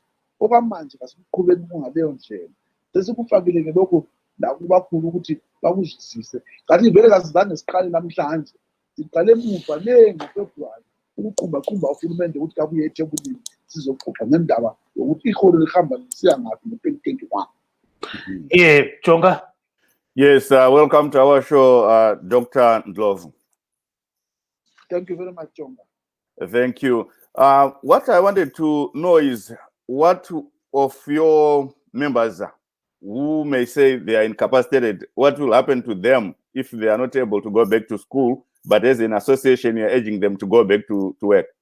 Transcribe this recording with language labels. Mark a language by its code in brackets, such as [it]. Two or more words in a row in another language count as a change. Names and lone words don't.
[nd] Okwamanje kasikuqhubeni ngaleyo ndlela. Sesikufakile-ke lokho nakubakhulu ukuthi bakuzwisise. Kanti vele kasizange siqale namhlanje, siqale emuva le ngoFebruwari ukuqhumbaqhumba uhulumende ukuthi kabuye ethebulini sizoxoxa ngendaba yokuthi iholo lihamba lisiya ngaphi ngo-2021. [en] Jonga. Yes, welcome to our show, Dr. Ndlovu. Thank you very much, Jonga. Thank you. What I wanted to know is what of your members who may say they are incapacitated, what will happen to them if they are not able to go back to school, but as an association, you're urging them to go back to work?